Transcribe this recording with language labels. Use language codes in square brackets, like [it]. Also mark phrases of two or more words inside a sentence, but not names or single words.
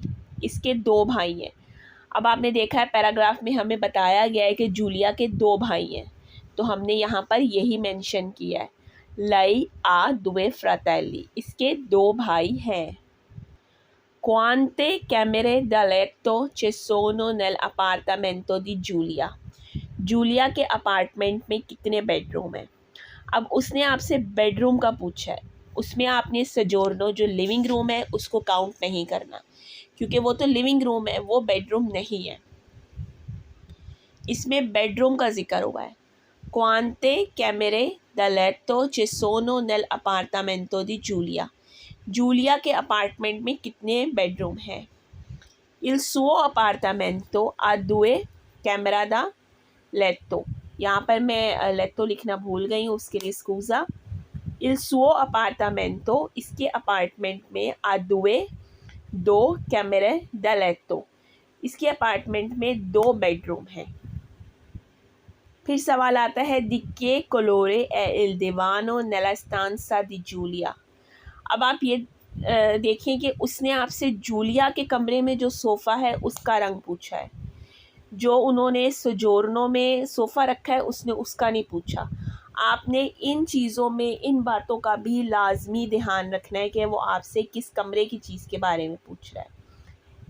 [hi] इसके 2 भाई हैं। अब आपने देखा है पैराग्राफ में हमें बताया गया है कि जूलिया के 2 भाई हैं, तो हमने यहाँ पर यही मेंशन किया है, [it] lei ha due fratelli, [hi] इसके 2 भाई हैं। [it] quante camere da letto ci sono nell'appartamento di जूलिया। [hi] जूलिया के अपार्टमेंट में कितने बेडरूम हैं? अब उसने आपसे बेडरूम का पूछा है, उसमें आपने सजोर्नो जो लिविंग रूम है उसको काउंट नहीं करना, क्योंकि वो तो लिविंग रूम है, वो बेडरूम नहीं है। इसमें बेडरूम का जिक्र हुआ है। [it] quante camere da letto ci sono nell'appartamento di जूलिया। [hi] जूलिया के अपार्टमेंट में कितने बेडरूम हैं? [it] Il suo appartamento ha 2 camera da letto। [hi] यहाँ पर मैं लेट्टो लिखना भूल गई हूँ, उसके लिए स्कूज़ा। [it] Il suo appartamento, [hi] इसके अपार्टमेंट में [it] ha 2 camere da letto, [hi] इसके अपार्टमेंट में 2 बेडरूम हैं। फिर सवाल आता है [it] di che colore è il divano nella stanza di जूलिया। [hi] अब आप ये देखें कि उसने आपसे जूलिया के कमरे में जो सोफ़ा है उसका रंग पूछा है। जो उन्होंने सोजोर्नो में सोफ़ा रखा है उसने उसका नहीं पूछा। आपने इन चीज़ों में, इन बातों का भी लाजमी ध्यान रखना है कि वो आपसे किस कमरे की चीज़ के बारे में पूछ रहा है।